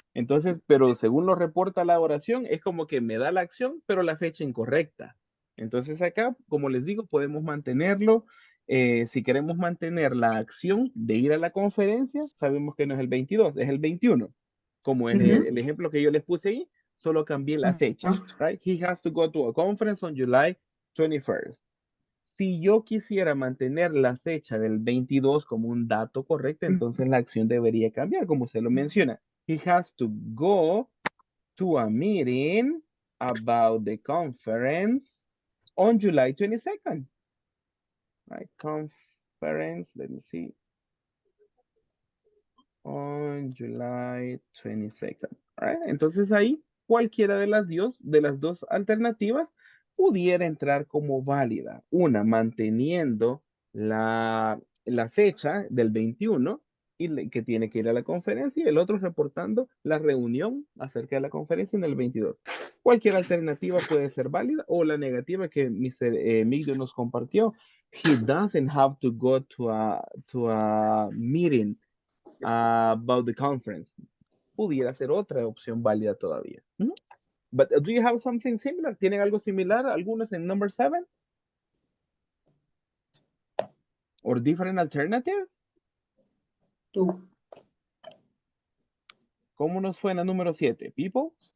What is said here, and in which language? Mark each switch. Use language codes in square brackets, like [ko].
[es] Entonces, pero según lo reporta la oración, es como que me da la acción, pero la fecha incorrecta. Entonces acá, como les digo, podemos mantenerlo. Si queremos mantener la acción de ir a la conferencia, sabemos que no es el 22, es el 21. Como en el ejemplo que yo les puse ahí, solo cambié la fecha. [en] Right? He has to go to a conference on July 21st. [es] Si yo quisiera mantener la fecha del 22 como un dato correcto, entonces la acción debería cambiar, como usted lo menciona. [en] He has to go to a meeting about the conference on July 22nd. Right, conference, let me see. On July 22nd. All right, [es] entonces ahí cualquiera de las dos alternativas pudiera entrar como válida. Una manteniendo la fecha del 21 y que tiene que ir a la conferencia y el otro reportando la reunión acerca de la conferencia en el 22. Cualquier alternativa puede ser válida o la negativa que Mr. Miguel nos compartió. [en] He doesn't have to go to a meeting about the conference. [es] Pudiera ser otra opción válida todavía. [en] But do you have something similar? [es] ¿Tienen algo similar? Algunos en number 7? [en] Or different alternatives? [es] ¿Cómo nos suena número 7? People?